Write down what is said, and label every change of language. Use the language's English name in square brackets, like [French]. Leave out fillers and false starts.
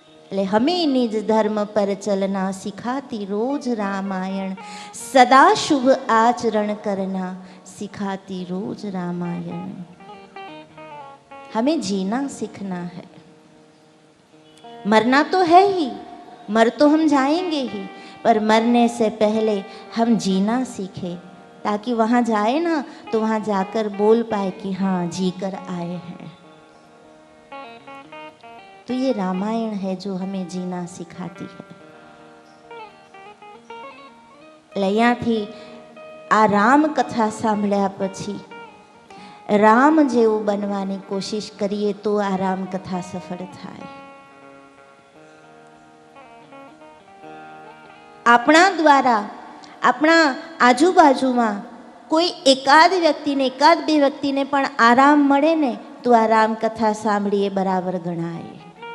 [Hindi] એટલે હમે નિજ ધર્મ પર ચલના, સિખાતી રોજ રામાયણ, સદા શુભ આચરણ કરના, सिखाती रोज रामायण. हमें जीना सीखना है. मरना तो है ही, मर तो हम जाएंगे ही, पर मरने से पहले हम जीना सीखे, ताकि वहाँ जाए ना तो वहाँ जाकर बोल पाए कि हाँ जी कर आए हैं. तो ये रामायण है जो हमें जीना सिखाती है. [Gujarati] અહીંયાથી આ રામ કથા સાંભળ્યા પછી રામ જેવું બનવાની કોશિશ કરીએ તો આ રામ કથા સફળ થાય. આપણા દ્વારા આપણા આજુબાજુમાં કોઈ એકાદ વ્યક્તિને, એકાદ બે વ્યક્તિને પણ આરામ મળે ને તો આ રામ કથા સાંભળીએ બરાબર ગણાય.